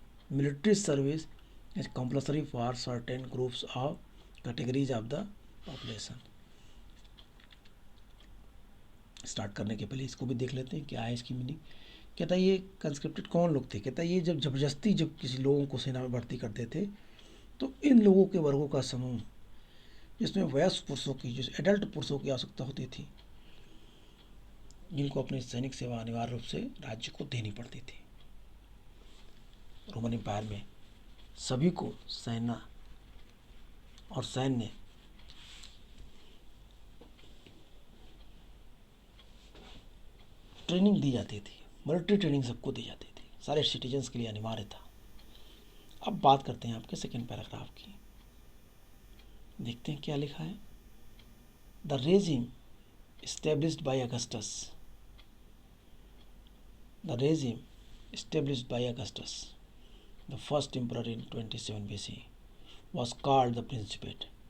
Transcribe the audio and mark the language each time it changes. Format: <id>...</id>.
<en>Military service is compulsory for certain groups of categories of the population.</en> <hi>Start करने के पहले इसको भी देख लेते हैं क्या है इसकी मीनिंग। कहता है ये कंस्क्रिप्टेड कौन लोग थे? कहता है ये जब ज़बरदस्ती जब किसी लोगों को सेना में भर्ती करते थे तो इन लोगों के वर्गों का समूह, जिसमें वयस्क पुरुषों की, जिस एडल्ट पुरुषों की आवश्यकता होती थी, जिनको अपनी सैनिक सेवा अनिवार्य रूप से राज्य को देनी पड़ती थी। रोमन एम्पायर में सभी को सेना और सैन्य ट्रेनिंग दी जाती थी, मिलिट्री ट्रेनिंग सबको दी जाती थी, सारे सिटीजन्स के लिए अनिवार्य था। अब बात करते हैं आपके सेकेंड पैराग्राफ की। देखते हैं क्या लिखा है।</hi> <en>The regime established by Augustus. The regime established by Augustus, the first emperor in 27 BC, was called the Principate.</en>